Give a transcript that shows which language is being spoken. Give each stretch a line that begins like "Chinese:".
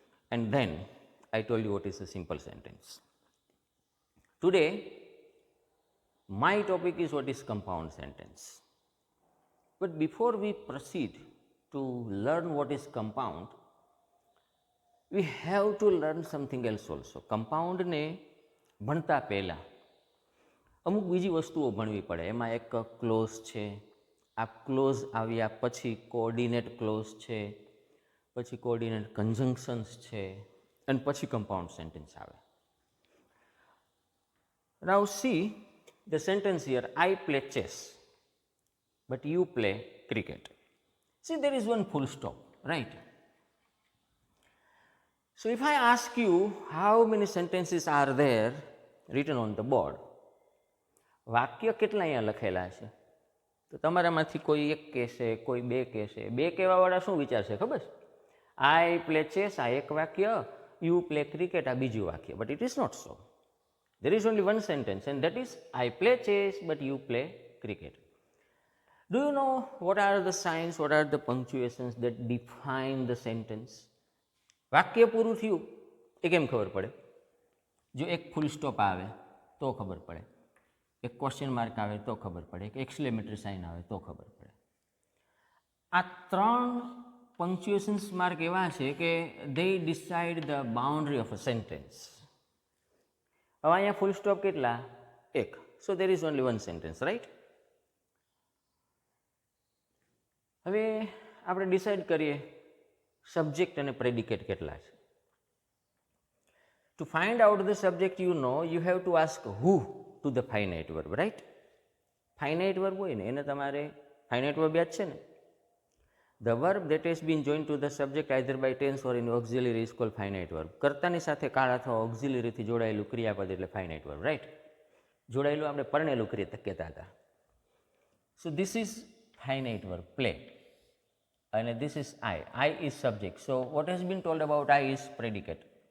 English: And then I told you what is a simple sentence. Today, my topic is what is compound sentence. But before we proceed to learn what is compound, we have to learn something else also.
Gujarati: Compound ને ભણતા પહેલાં અમુક બીજી વસ્તુઓ ભણવી પડે. એમાં એક close છે. આ ક્લોઝ આવ્યા પછી કોઓર્ડિનેટ ક્લોઝ છે, પછી કોઓર્ડિનેટ કન્જંક્શન્સ છે, અને પછી કમ્પાઉન્ડ સેન્ટેન્સ આવે.
English: Now see the sentence here, I play chess, but you play cricket. See, there is one full stop, right? So if I ask you how many sentences are there written on the board,
Gujarati: વાક્ય કેટલા અહીંયા લખેલા છે? તો તમારામાંથી કોઈ એક કહેશે, કોઈ બે કહેશે. બે કહેવાવાળા શું વિચારશે ખબર છે?
English: I play chess
Gujarati: આ એક વાક્ય,
English: you play cricket
Gujarati: આ બીજું વાક્ય.
English: But it is not so. There is only one sentence, and that is I play chess but you play cricket. Do you know what are the signs, what are the punctuations that define the sentence?
Gujarati: વાક્ય પૂરું થયું એ કેમ ખબર પડે? જો એક full stop આવે તો ખબર પડે, એક ક્વેશ્ચન માર્ક આવે તો ખબર પડે, એક એક્સક્લેમેટરી સાઇન આવે તો ખબર પડે. આ ત્રણ પંક્ચ્યુએશન્સ માર્ક એવા છે કે
English: they decide the boundary of a sentence.
Gujarati: હવે અહીંયા ફૂલ સ્ટોપ કેટલા? એક.
English: So there is only one sentence, right?
Gujarati: હવે આપણે ડિસાઇડ કરીએ સબ્જેક્ટ અને પ્રેડિકેટ કેટલા છે.
English: To find out the subject you have to ask who to the finite verb, right?
Gujarati: Finite verb હોય ને એને તમારે ફાઇનાઇટ વર્બ યાદ છે ને?
English: The verb that has been joined to the subject either by tense or in auxiliary is called finite verb.
Gujarati: કર્તાની સાથે કાળ અથવા ઓક્ઝિલરીથી જોડાયેલું ક્રિયાપદ એટલે ફાઇનાઇટ વર્બ, રાઈટ? જોડાયેલું આપણે પરણેલું કહેતા હતા.
English: So this is finite verb, play.
Gujarati: અને
English: This is I. I is subject. So what has been told about I is predicate.